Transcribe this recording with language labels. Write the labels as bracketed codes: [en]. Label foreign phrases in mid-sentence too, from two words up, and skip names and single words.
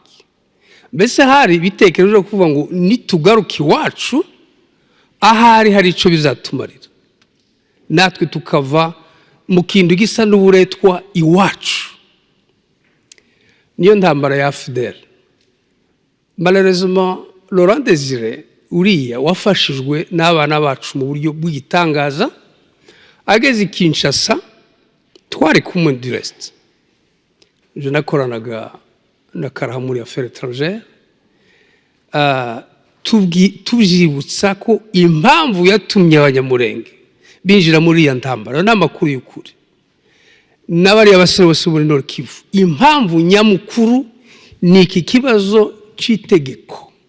[rw] Mbese hari bitekereje kuvuga ngo nitugaruka iwacu ahari hari ico bizatumarira, natwe tukava mu kintu gisa n'uburetwa iwacu. Niyo ntambara ya Fidel. Malheureusement Laurent Désiré uriya wafashijwe n'abana bacu mu buryo bw'igitangaza, ageze Kinshasa twari kumwe [fr] du reste. [rw] Je nakoranaga na Karahamuri [fr] Affaires étrangères, [rw] tubyibutsa ko impamvu yatumye abanyamurenge binjira muri ya ntambara n'amakuru y'ukuri n'abari abasore bose muri Nord Kivu. Impamvu nyamukuru ni iki kibazo c'itegeko.